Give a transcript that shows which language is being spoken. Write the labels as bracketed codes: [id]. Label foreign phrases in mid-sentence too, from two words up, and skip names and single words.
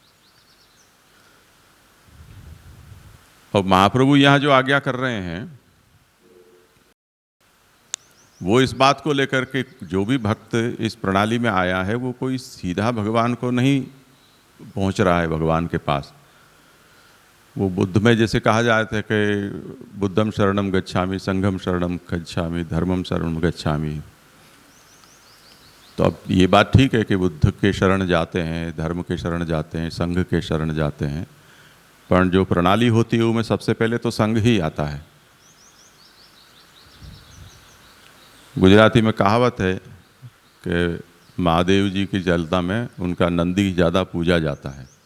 [hi] और महाप्रभु यहाँ जो आज्ञा कर रहे हैं वो इस बात को लेकर के, जो भी भक्त इस प्रणाली में आया है वो कोई सीधा भगवान को नहीं पहुंच रहा है भगवान के पास। वो बुद्ध में जैसे कहा जाता है कि [pi] बुद्धम शरणम गच्छामि, संघम शरणम गच्छामि, धर्मम शरणम गच्छामि। [hi] तो अब ये बात ठीक है कि बुद्ध के शरण जाते हैं, धर्म के शरण जाते हैं, संघ के शरण जाते हैं, पर जो प्रणाली होती है उसमें सबसे पहले तो संघ ही आता है। गुजराती में कहावत है कि महादेव जी की जलता में उनका नंदी ज़्यादा पूजा जाता है।